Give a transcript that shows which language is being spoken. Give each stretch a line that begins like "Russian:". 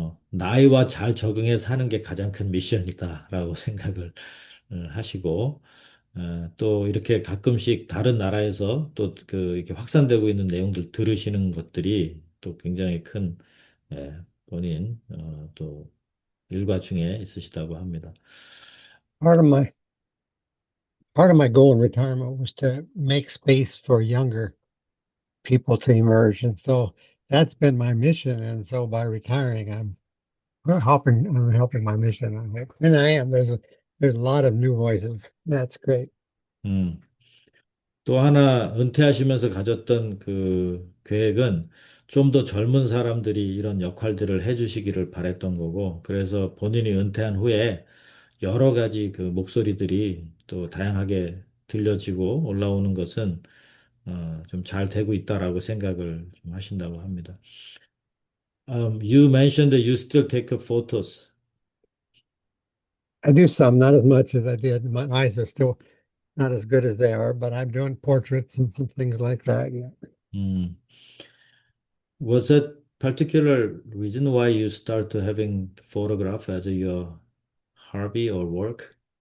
Korean: 나이와 잘 적응해 사는 게 가장 큰 미션이다라고 생각을 하시고, 또 이렇게 가끔씩 다른 나라에서 또 그 이렇게 확산되고 있는 내용들 들으시는 것들이 또 굉장히 큰 본인 또 일과 중에 있으시다고 합니다.
English: Part of my part of my goal in retirement was to make space for younger people to emerge, and so that's been my mission. And so by retiring, I'm helping my mission. I hope, and I am. There's a lot of new voices. That's great.
Korean: 음, 또 하나 은퇴하시면서 가졌던 그 계획은 좀 더 젊은 사람들이 이런 역할들을 해주시기를 바랬던 거고, 그래서 본인이 은퇴한 후에 여러 가지 그 목소리들이 또 다양하게 들려지고 올라오는 것은 좀 잘 되고 있다라고 생각을 좀 하신다고 합니다.
English: You mentioned that you still take photos. I do some, not as much as I did. My eyes are still not as good as they are, but I'm doing portraits and some things like that. Yeah. Mm. Was it particular reason why you start to having photograph as your hobby or work?